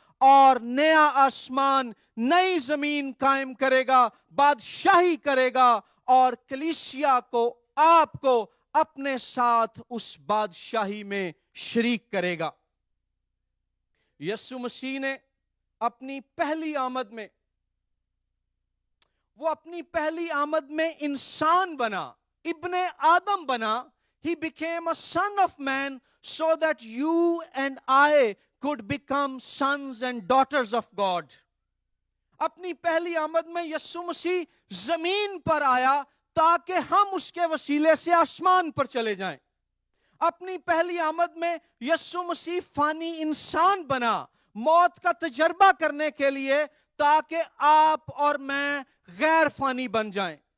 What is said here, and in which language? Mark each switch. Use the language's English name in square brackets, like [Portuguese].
[Urdu] اور نیا آسمان, نئی زمین قائم کرے گا, بادشاہی کرے گا, اور کلیسیا کو, آپ کو اپنے ساتھ اس بادشاہی میں شریک کرے گا. یسوع مسیح نے اپنی پہلی آمد میں, وہ اپنی پہلی آمد میں انسان بنا, ابن آدم بنا. [English] He became a son of man so that you and I could become sons and daughters of God. [Urdu] اپنی پہلی آمد میں یسوع مسیح زمین پر آیا تاکہ ہم اس کے وسیلے سے آسمان پر چلے جائیں. اپنی پہلی آمد میں یسوع مسیح فانی انسان بنا, موت کا تجربہ کرنے کے لیے, تاکہ آپ اور میں غیر فانی بن جائیں.